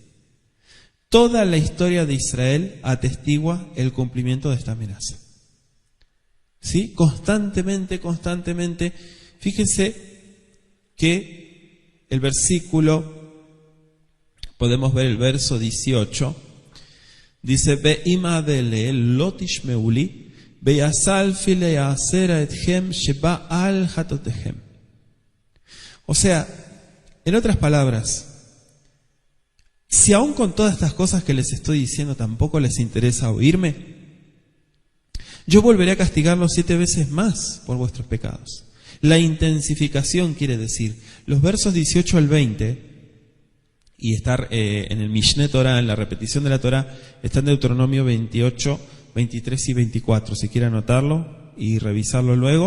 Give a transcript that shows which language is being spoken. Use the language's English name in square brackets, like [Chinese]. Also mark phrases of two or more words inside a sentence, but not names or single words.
[Spanish] Toda la historia de Israel atestigua el cumplimiento de esta amenaza. ¿Sí? Constantemente. Fíjense que el versículo, podemos ver el verso 18, Dice, [Hebrew] ואם עד אלה לא תשמעו לי ויספתי ליסרה אתכם שבע על חטאתיכם. [Spanish] O sea, en otras palabras, si aún con todas estas cosas que les estoy diciendo tampoco les interesa oírme, yo volveré a castigarlos 7 veces más por vuestros pecados. La intensificación quiere decir, los versos 18 al 20, y estar en el Mishneh Torah, en la repetición de la Torah, está en Deuteronomio 28, 23 y 24, si quieren anotarlo y revisarlo luego.